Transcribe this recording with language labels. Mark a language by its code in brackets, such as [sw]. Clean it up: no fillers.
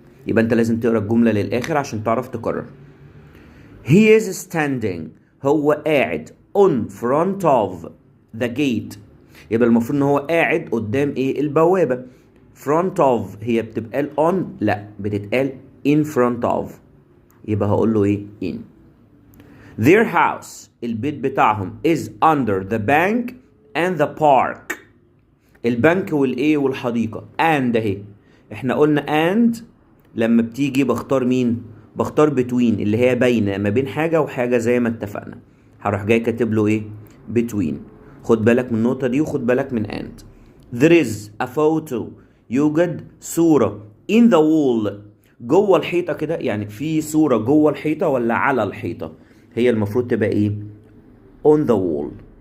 [ar] يبقى انت لازم تقرا الجملة للآخر عشان تعرف تكرر. [en] He is standing [ar] هو قاعد [en] on front of the gate، [ar] يبقى المفروض ان هو قاعد قدام ايه البوابة. front of هي بتبقى on؟ لا بتتقال [en] in front of، [ar] يبقى هقول له ايه in. [en] their house [ar] البيت بتاعهم [en] is under the bank and the park، [ar] البنك والايه والحديقة. and اهي احنا قلنا and لما بتيجي بختار مين؟ بختار between اللي هي باينة ما بين حاجة وحاجة زي ما اتفقنا، هروح جاي كاتب له ايه between. خد بالك من النقطة دي وخد بالك من and. [en] there is a photo [ar] يوجد صورة [en] in the wall [ar] جوه الحيطة كده، يعني في صورة جوه الحيطة ولا على الحيطة؟ هي المفروض تبقى ايه [en] on the wall.